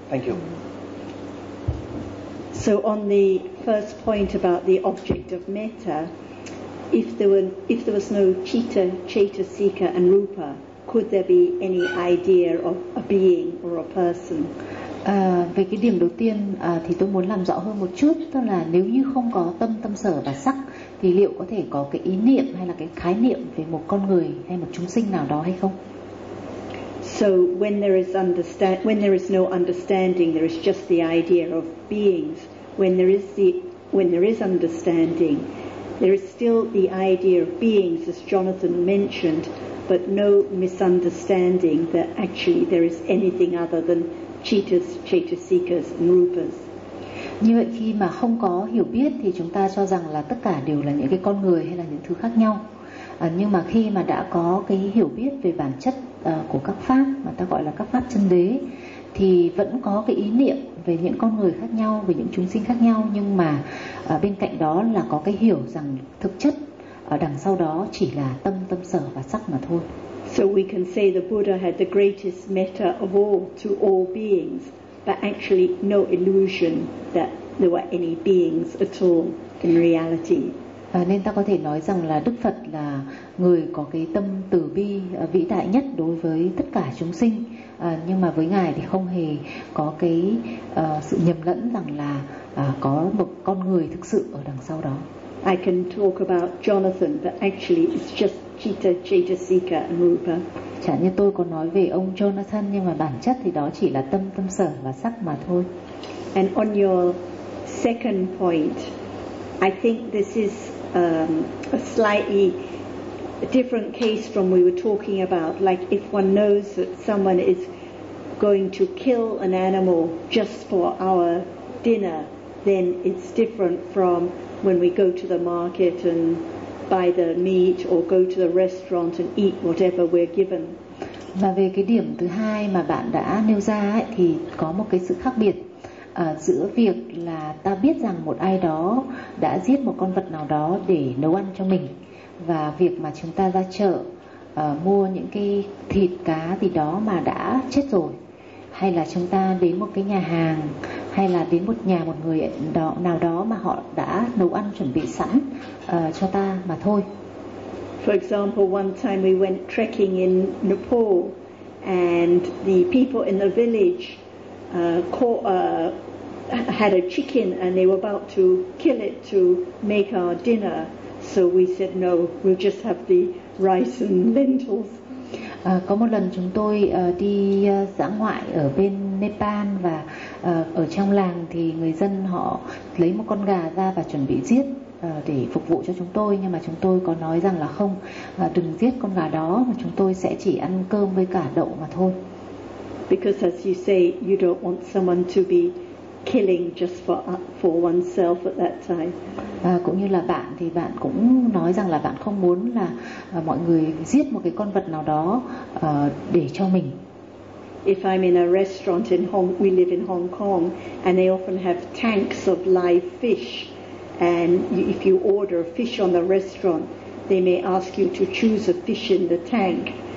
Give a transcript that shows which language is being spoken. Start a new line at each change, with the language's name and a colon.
English: Thank you. So on the first point about the object of metta, if there was no citta, cetasika and rupa, could there be any idea of a being or a person?
Vietnamese: Về cái điểm đầu tiên thì tôi muốn làm rõ hơn một chút, tức là nếu như không có tâm, tâm sở và sắc thì liệu có thể có cái ý niệm hay là cái khái niệm về một con người hay một chúng sinh nào đó hay không?
English: So when there is when there is no understanding, there is just the idea of beings. When there is understanding, there is still the idea of beings, as Jonathan mentioned, but no misunderstanding that actually there is anything other than cittas, cetasikas, and rupas.
Vietnamese: Như vậy khi mà không có hiểu biết thì chúng ta cho rằng là tất cả đều là những cái con người hay là những thứ khác nhau. Nhưng mà khi mà đã có cái hiểu biết về bản chất của các pháp mà ta gọi là các pháp chân đế thì vẫn có cái ý niệm về những con người khác nhau, về những chúng sinh khác nhau, nhưng mà bên cạnh đó là có cái hiểu rằng thực chất ở đằng sau đó chỉ là tâm, tâm sở và sắc mà thôi.
English: So we can say the Buddha had the greatest metta of all to all beings, but actually no illusion that there were any beings at all in reality.
Vietnamese: Nên ta có thể nói rằng là Đức Phật là người có cái tâm từ bi vĩ đại nhất đối với tất cả chúng sinh, nhưng mà với Ngài thì không hề có cái sự nhầm lẫn rằng là có một con người thực sự ở đằng sau đó.
English: I can talk about Jonathan, but actually it's just citta, cetasika and rupa.
Vietnamese: Chẳng như tôi có nói về ông Jonathan, nhưng mà bản chất thì đó chỉ là tâm, tâm sở và sắc mà thôi.
English: And on your second point, I think this is a slightly different case from we were talking about. Like if one knows that someone is going to kill an animal just for our dinner, then it's different from when we go to the market and buy the meat or go to the restaurant and eat whatever we're given.
Vietnamese: Và về cái điểm thứ hai mà bạn đã nêu ra ấy, thì có một cái sự khác biệt. Giữa việc là ta biết rằng một ai đó đã giết một con vật nào đó để nấu ăn cho mình, và việc mà chúng ta ra chợ mua những cái thịt cá gì đó mà đã chết rồi, hay là chúng ta đến một cái nhà hàng, hay là đến một nhà một người đó, nào đó mà họ đã nấu ăn chuẩn bị sẵn cho ta mà thôi.
English: For example, one time we went trekking in Nepal and the people in the village had a chicken and they were about to kill it to make our dinner, so we said no, we'll just have the rice and lentils.
Vietnamese: Có một lần chúng tôi đi dã ngoại ở bên Nepal, và ở trong làng thì người dân họ lấy một con gà ra và chuẩn bị giết để phục vụ cho chúng tôi, nhưng mà chúng tôi có nói rằng là không, đừng giết con gà đó, mà chúng tôi sẽ chỉ ăn cơm với cả đậu mà thôi.
English: Because as you say, you don't want someone to be killing just for oneself at that time.
Vietnamese: Cũng như là bạn thì bạn cũng nói rằng là bạn không muốn là mọi người giết một cái con vật nào đó để cho mình.
English: If I'm in a restaurant in Hong, we live in Hong Kong, and they often have tanks of live fish. And if you order a fish on the restaurant, they may ask you to choose a fish in the tank.